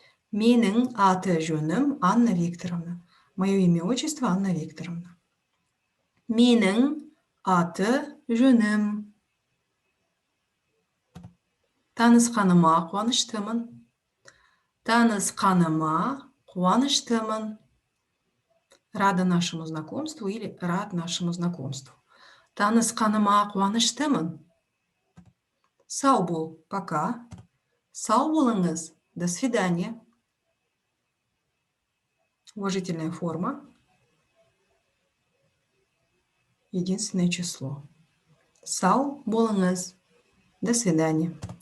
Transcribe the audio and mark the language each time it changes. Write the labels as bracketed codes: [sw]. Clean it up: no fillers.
[kk] Менің аты жөнім Анна Викторовна. [ru] Мое имя, отчество Анна Викторовна. [kk] Менің аты жөнім. Танысқаныма қуаныштымын. Танысқаныма қуаныштымын. [ru] Рада нашему знакомству или рад нашему знакомству. [kk] Танысқаныма қуаныштымын. Сау бол, [ru] пока. [kk] Сау болыңыз, [ru] до свидания. Уважительная форма. Единственное число. [kk] Сау болыңыз, [ru] до свидания.